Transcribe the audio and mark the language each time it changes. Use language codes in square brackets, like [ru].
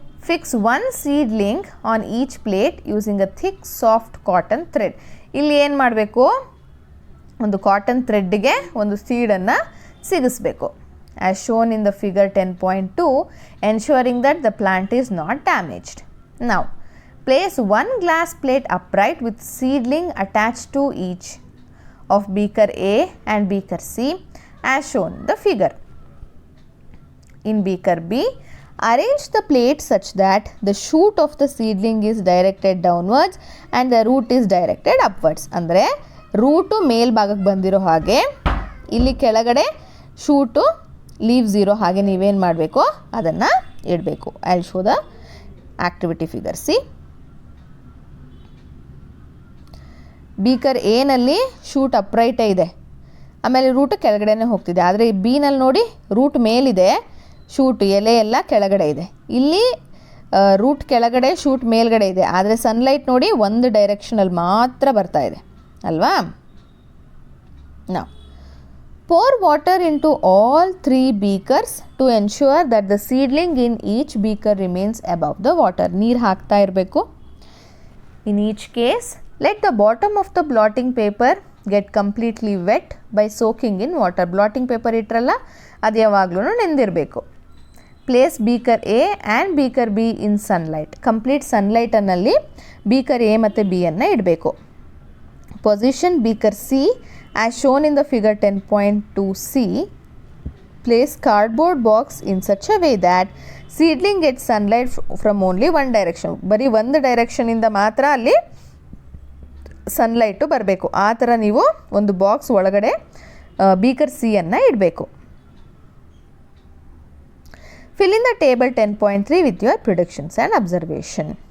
[en] Fix 1 seedling on each plate using a thick soft cotton thread. [kn] ಇಲ್ಲಿ ಏನು ಮಾಡಬೇಕು, ಒಂದು ಕಾಟನ್ ಥ್ರೆಡ್ಗೆ ಒಂದು ಸೀಡನ್ನು ಸಿಗಿಸ್ಬೇಕು. [en] As shown in the figure 10.2, ensuring that the plant is not damaged. Now, place 1 glass plate upright with seedling attached to each of beaker A and beaker C as shown in the figure. In beaker B, arrange the plate such that the shoot of the seedling is directed downwards and the root is directed upwards. [kn] ಅಂದರೆ route ಮೇಲ್ಭಾಗಕ್ಕೆ ಬಂದಿರೋ ಹಾಗೆ ಇಲ್ಲಿ ಕೆಳಗಡೆ shoot leaves ಇರೋ ಹಾಗೆ ನೀವೇನು ಮಾಡಬೇಕು, ಅದನ್ನು ಇಡಬೇಕು. [en] I will show the activity figure. [kn] C, beaker ಎನಲ್ಲಿ shoot ಅಪ್ರೈಟೇ ಇದೆ, ಆಮೇಲೆ ರೂಟ್ ಕೆಳಗಡೆನೇ ಹೋಗ್ತಿದೆ. ಆದರೆ ಈ ಬಿನಲ್ಲಿ ನೋಡಿ ರೂಟ್ ಮೇಲಿದೆ, ಶೂಟ್ ಎಲೆ ಎಲ್ಲ ಕೆಳಗಡೆ ಇದೆ. ಇಲ್ಲಿ ರೂಟ್ ಕೆಳಗಡೆ ಶೂಟ್ ಮೇಲ್ಗಡೆ ಇದೆ. ಆದರೆ ಸನ್ಲೈಟ್ ನೋಡಿ ಒಂದು ಡೈರೆಕ್ಷನಲ್ಲಿ ಮಾತ್ರ ಬರ್ತಾ ಇದೆ ಅಲ್ವಾ? [en] ನಾವು pour water into all 3 beakers to ensure that the seedling in each beaker remains above the water. [kn] ನೀರು ಹಾಕ್ತಾ ಇರಬೇಕು. [en] In each case, let the bottom of the blotting paper get completely wet by soaking in water. [kn] blotting paper ಇಟ್ಟರಲ್ಲ, ಅದು ಯಾವಾಗಲೂ ನೆಂದಿರಬೇಕು. [en] Place beaker A and beaker B in sunlight. [kn] Complete ಸನ್ಲೈಟನ್ನಲ್ಲಿ beaker A ಮತ್ತು B ಅನ್ನು ಇಡಬೇಕು. [en] Position beaker C as shown in the figure 10.2c. Place cardboard box in such a way that seedling gets sunlight from only one direction. [kn] ಬರೀ ಒಂದು ಡೈರೆಕ್ಷನಿಂದ ಮಾತ್ರ ಅಲ್ಲಿ sunlight ಬರಬೇಕು. ಆ ಥರ ನೀವು ಒಂದು ಬಾಕ್ಸ್ ಒಳಗಡೆ ಬೀಕರ್ ಸಿ ಅನ್ನು ಇಡಬೇಕು. [en] Fill in the table 10.3 with your predictions and observation.